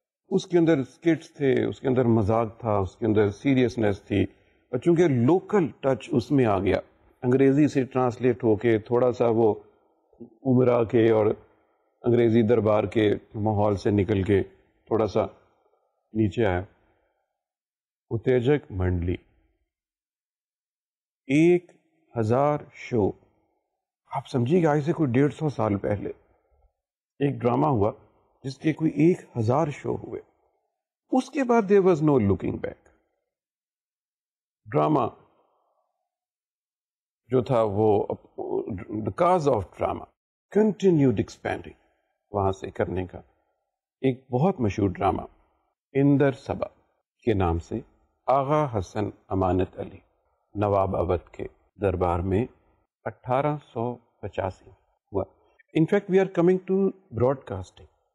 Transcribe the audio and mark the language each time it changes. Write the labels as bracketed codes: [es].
[ur] اس کے اندر اسکٹس تھے, اس کے اندر مذاق تھا, اس کے اندر سیریسنیس تھی, اور چونکہ لوکل ٹچ اس میں آ گیا, انگریزی سے ٹرانسلیٹ ہو کے تھوڑا سا وہ امرا کے اور انگریزی دربار کے ماحول سے نکل کے تھوڑا سا نیچے آیا. اتیجک منڈلی 1000 شو, آپ سمجھیے کہ آج سے کوئی 150 سال پہلے ایک ڈرامہ ہوا جس کے کوئی 1000 شو ہوئے. اس کے بعد [en] there was no looking back. [ur] Drama جو تھا وہ [en] the cause of drama continued expanding, [ur] وہاں سے کرنے کا ایک بہت مشہور ڈرامہ اندر صبا کے نام سے آغا حسن امانت علی نواب اودھ کے دربار میں 1885 ہوا. [en] In fact, we are coming to broadcasting.